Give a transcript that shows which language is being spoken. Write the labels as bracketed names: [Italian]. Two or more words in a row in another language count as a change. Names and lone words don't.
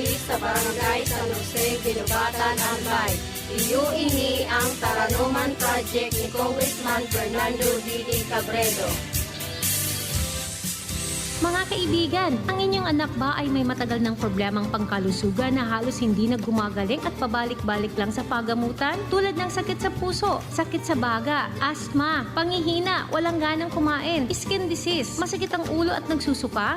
[Bikol] sa Barangay San Jose, Ginubatan, Albay. Iyo ini ang Taranuman Project ni Congressman Fernando Didi Cabredo. [Filipino] Mga kaibigan, ang inyong anak ba ay may matagal ng problemang pangkalusugan na halos hindi na gumagaling at pabalik-balik lang sa pagamutan? Tulad ng sakit sa puso, sakit sa baga, asthma, pangihina, walang ganang kumain, [English] skin disease, [Filipino] masakit ang ulo at nagsusuka?